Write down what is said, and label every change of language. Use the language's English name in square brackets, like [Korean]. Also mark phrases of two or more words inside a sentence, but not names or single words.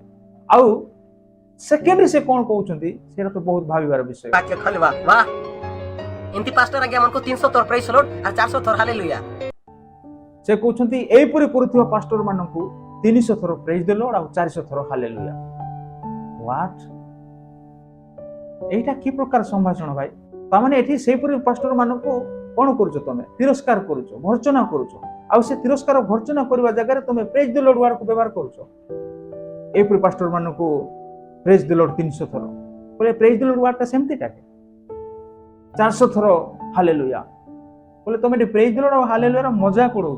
[Odia] ଆଉ ସେକେଣ୍ଡରେ ସେ କ'ଣ କହୁଛନ୍ତି ସେଇଟା ତ ବହୁତ ଭାବିବାର ବିଷୟ। ବାକ୍ୟ ଖୋଲିବା। ବାଃ, ଏମିତି ପାଷ୍ଟର ଆଜ୍ଞା ଆମକୁ 300 ଥର [English] praise the Lord [Odia] ଆଉ 400 ଥର ହାଲେଲୁୟା। ସେ କହୁଛନ୍ତି ଏଇପରି କରୁଥିବା ପାଷ୍ଟର ମାନଙ୍କୁ 300 ଥର [English] praise the Lord [Odia] ଆଉ 400 ଥର ହାଲେଲୁୟା। ହ୍ୱାଟ୍? [Bangla] এইটা কি প্রকার সম্ভাষণ ভাই? তার মানে এটি সেইপরি পাস্টর [Odia] ମାନଙ୍କୁ କ'ଣ କରୁଛ? ତମେ ତିରସ୍କାର କରୁଛ, ଭର୍ଚ୍ଚନା କରୁଛ। ଆଉ ସେ ତିରସ୍କାର ଭର୍ଚ୍ଚନା କରିବା ଜାଗାରେ ତମେ [English] praise the Lord word [Odia] ବ୍ୟବହାର କରୁଛ। ଏଇପରି ପାଷ୍ଟର ମାନଙ୍କୁ [English] praise the Lord [Odia] 300 ଥର, ବୋଲେ [English] praise the Lord word [Odia] ସେମିତିଟା 400 ଥର ହାଲେଲୁୟା, ବୋଲେ ତମେ ଏଠି [English] praise the Lord [Odia] ଆଉ ହାଲେଲୁୟାର ମଜାକ ଉଡଉଛ।